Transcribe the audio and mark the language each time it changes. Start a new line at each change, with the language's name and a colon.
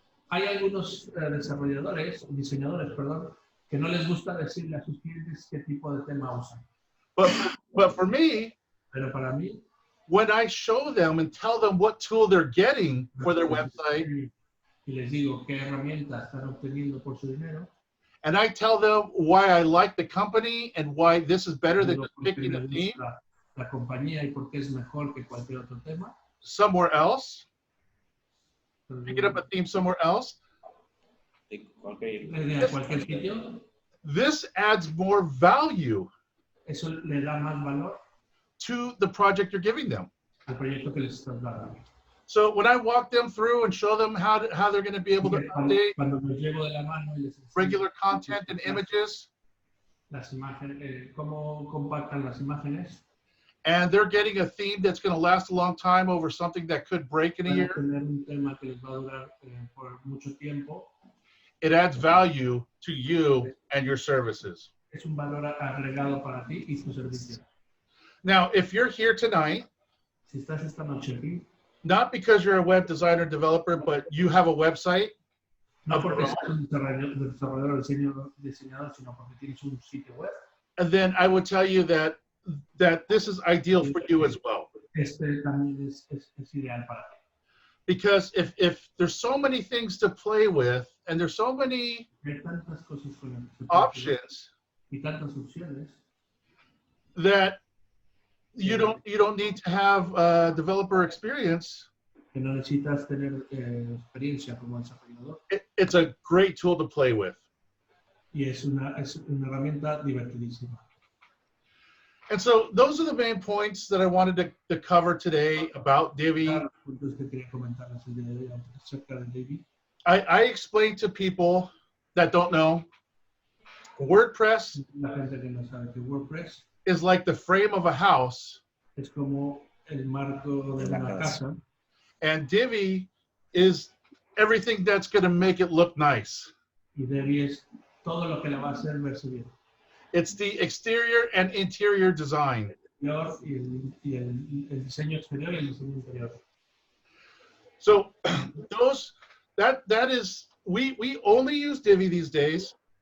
Spanish: Hay algunos diseñadores, perdón, que no les gusta decirle a sus clientes qué tipo de tema usan.
English: But for me,
Spanish: Pero para mí,
English: when I show them and tell them what tool they're getting for their website,
Spanish: y les digo qué herramientas están obteniendo por su dinero,
English: and I tell them why I like the company and why this is better than just picking a theme
Spanish: la compañía y por qué es mejor que cualquier otro tema,
English: somewhere else, picking up a theme somewhere else,
Spanish: cualquier sitio,
English: this adds more value
Spanish: eso le da más valor
English: to the project you're giving them.
Spanish: al proyecto que les estás dando.
English: So when I walk them through and show them how they're going to be able to update
Spanish: Cuando los llevo de la mano y les enseño
English: regular content and images,
Spanish: las imágenes, cómo compactan las imágenes,
English: and they're getting a theme that's going to last a long time over something that could break in a
Spanish: van a
English: year,
Spanish: tener un tema que les va a durar por mucho tiempo,
English: it adds value to you and your services.
Spanish: es un valor agregado para ti y tu servicio.
English: Now, if you're here tonight,
Spanish: Si estás esta noche aquí,
English: not because you're a web designer developer, but you have a website,
Spanish: no porque seas un desarrollador o diseñador, sino porque tienes un sitio web,
English: and then I would tell you that this is ideal for you as well.
Spanish: este también es ideal para ti.
English: Because if there's so many things to play with and there's so many
Spanish: Hay tantas cosas con las que se puede hacer
English: options
Spanish: y tantas opciones
English: that you don't need to have developer experience.
Spanish: que no necesitas tener experiencia como desarrollador.
English: It's a great tool to play with.
Spanish: Y es una herramienta divertidísima.
English: And so those are the main points that I wanted to cover today about Divi.
Spanish: Los puntos que quería comentarles el día de hoy acerca de Divi.
English: I explain to people that don't know, WordPress
Spanish: La gente que no sabe que WordPress
English: is like the frame of a house,
Spanish: es como el marco de una casa
English: and Divi is everything that's going to make it look nice.
Spanish: y Divi es todo lo que le va a hacer verse bien.
English: It's the exterior and interior design.
Spanish: Y el diseño exterior y el diseño interior.
English: So that is we only use Divi these days,